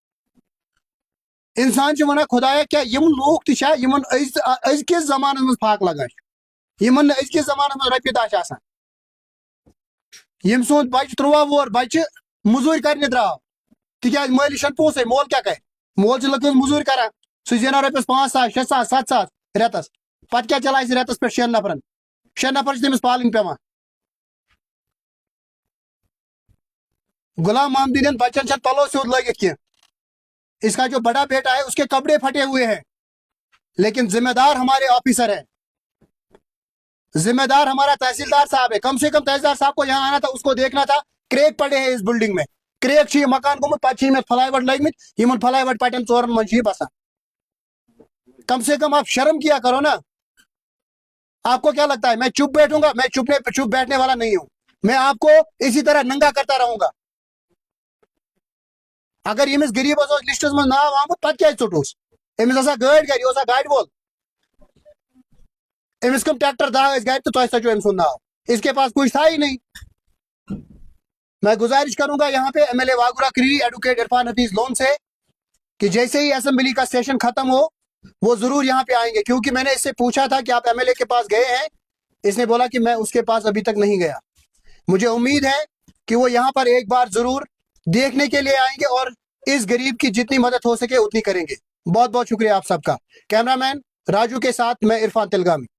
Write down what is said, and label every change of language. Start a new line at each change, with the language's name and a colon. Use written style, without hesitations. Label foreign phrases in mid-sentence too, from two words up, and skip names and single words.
Kashmiri: انسان چھُ ونان خدایا کیٛاہ یِم لوٗکھ تہِ چھا یمن أزکِس زمانس منٛز پھاکھ لگان چھُ یمن نہٕ أزکِس زمانس منٛز رۄپیہِ دہ چھِ آسان یم سُنٛد بچہ 13 وُہُر بچہ موٚزوٗرۍ کرنہِ درٛاو تِکیٛازِ مٲلِس چھنہٕ پونٛسے مول کیٛاہ کرِ مول چھُ لٔکٕر موٚزوٗرۍ کران سُہ زینان رۄپیس 5,000 6,000 7,000 رٮ۪تس پتہٕ کیٛاہ چلاے سُہ رٮ۪تس پٮ۪ٹھ 6 نفرن 6 نفر چھِ تٔمِس پالٕنۍ پیوان غلام محمدین بچن چھنہٕ پلو سیوٚد لٲگِتھ کینٛہہ
Urdu: اس کا جو بڑا بیٹا ہے اس کے کپڑے پھٹے ہوئے ہیں لیکن ذمہ دار ہمارے آفیسر ہیں ذمہ دار ہمارا تحصیلدار صاحب ہے کم سے کم تحصیلدار صاحب کو یہاں آنا تھا اس کو دیکھنا تھا کریک پڑے ہیں اس بلڈنگ میں کریک
Kashmiri: چھ یہ مکان گوٚمُت پتہٕ چھِ فلائی وٹ لٔگمٕتۍ یمن فلائی وٹ پٹن 4 منٛز چھِ یہِ بسان
Urdu: کم سے کم آپ شرم کیا کرو نا آپ کو کیا لگتا ہے میں چپ بیٹھوں گا میں چپ بیٹھنے والا نہیں ہوں میں آپ کو اسی طرح ننگا کرتا رہوں گا
Kashmiri: اگر یمس غریبس لسٹس من ناو آمت پتہ کیٛازِ ژوٚٹُس أمِس آسان گٲڑۍ گرِ یہِ اوسا گاڑِ وول أمِس کم ٹریکٹر 10 ٲسۍ گرِ تہٕ تۄہہِ ژٔٹِو أمۍ سُنٛد ناو
Urdu: اس کے پاس کچھ تھا ہی نہیں میں گزارش کروں گا یہاں پہ ایم ایل اے واگورہ کریری ایڈوکیٹ عرفان حفیظ لون سے کہ جیسے ہی اسمبلی کا سیشن ختم ہو وہ ضرور یہاں پہ آئیں گے کیونکہ میں نے اس سے پوچھا تھا کہ آپ ایم ایل اے کے پاس گئے ہیں اس نے بولا کہ میں اس کے پاس ابھی تک نہیں گیا مجھے امید ہے کہ وہ یہاں پر ایک بار ضرور دیکھنے کے لیے آئیں گے اور اس غریب کی جتنی مدد ہو سکے اتنی کریں گے بہت بہت شکریہ آپ سب کا کیمرہ مین راجو کے ساتھ میں عرفان تلگامی